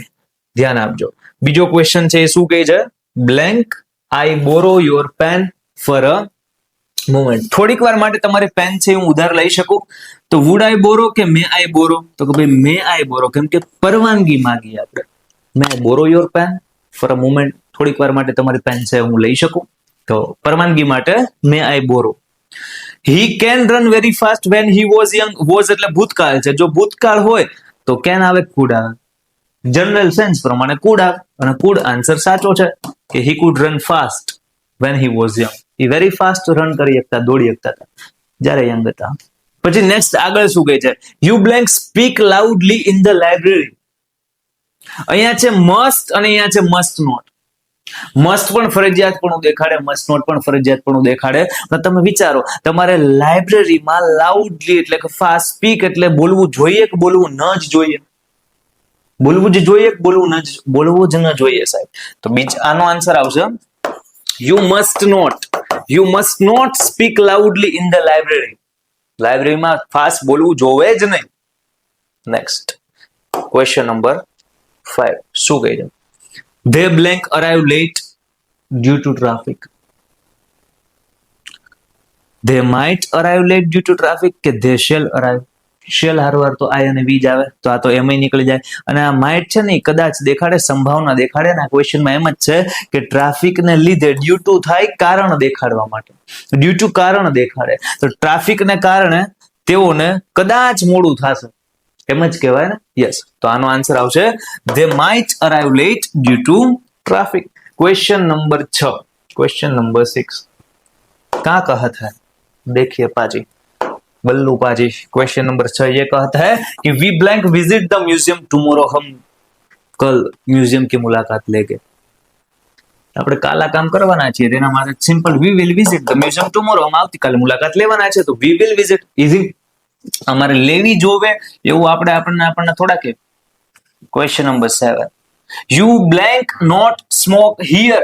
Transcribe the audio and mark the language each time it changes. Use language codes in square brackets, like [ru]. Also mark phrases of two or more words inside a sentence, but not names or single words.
[gu] ધ્યાન આપજો. બીજો ક્વેશ્ચન છે એ શું કહે છે? [en] blank I borrow your pen for a moment. [gu] થોડીક વાર માટે તમારે પેન છે હું ઉધાર લઈ શકું. તો [en] would I borrow [gu] કે [en] may I borrow? [gu] તો કે ભાઈ [en] may I borrow [gu] કેમ કે પરવાનગી માંગી આપણે. [en] may I borrow your pen for a moment. [gu] થોડીક વાર માટે તમારી પેન છે હું લઈ શકું. તો પરવાનગી માટે [en] may I borrow. He can run very fast when he was young. [gu] Was એટલે ભૂતકાળ છે. જો ભૂતકાળ હોય તો can આવે could આવે. [en] general sense [gu] પ્રમાણે could આવે અને could આન્સર સાચો છે કે [en] he could run fast when he was young. he very fast [gu] રન કરી શકતા દોડી શકતા હતા જ્યારે યંગ હતા. પછી નેક્સ્ટ આગળ શું કહે છે? [en] You blank speak loudly in the library. [gu] અહીંયા છે must અને અહીંયા છે [en] must not. [gu] મસ્ટ પણ ફરજિયાત પણ દેખાડે [en] must not [gu] પણ ફરજિયાત પણ દેખાડે. તમે વિચારો તમારે લાઇબ્રેરીમાં લાઉડલી એટલે કે [en] fast speak [gu] એટલે બોલવું જોઈએ કે બોલવું ન જ જોઈએ? બોલવું જ જોઈએ કે બોલવું જ ન જોઈએ સાહેબ. તો આનો આન્સર આવશે [en] you must not speak loudly in the library. [gu] લાઇબ્રેરીમાં ફાસ્ટ બોલવું જોવે જ નહીં. [en] next question number 5 [gu] શું કહે છે? [en] They blank arrive late due to traffic. They might arrive late due to traffic કે they shall arrive. [gu] shall હારવાર તો I અને વી જ આવે તો આ તો એમ નીકળી જાય. અને આ might છે ને કદાચ દેખાડે સંભાવના દેખાડે ને આ ક્વેશ્ચનમાં એમ જ છે કે ટ્રાફિક ને લીધે [en] due to [gu] થાય કારણ દેખાડવા માટે. [en] due to [gu] કારણ દેખાડે તો ટ્રાફિક ને કારણે તેઓને કદાચ મોડું થશે એમ જ કહેવાય ને. યસ તો આનો આન્સર આવશે [en] they might arrive late due to traffic. question number 6 question number 6 [hi] क्या कहता है? देखिए पाजी बल्लू पाजी. [en] question number 6 [hi] ये कहता है कि [en] we blank visit the museum tomorrow. [hi] हम कल म्यूजियम की मुलाकात लेंगे. [gu] આપણે કાલા કામ કરવાના છીએ તેના માટે [en] simple we will visit the museum tomorrow. [gu] અમે આવતીકાલે મુલાકાત લેવાના છે તો [en] we will visit. [gu] ઇઝી અમારે લેવી જોવે એવું આપણને થોડા કે. [en] question number 7 you blank not smoke here.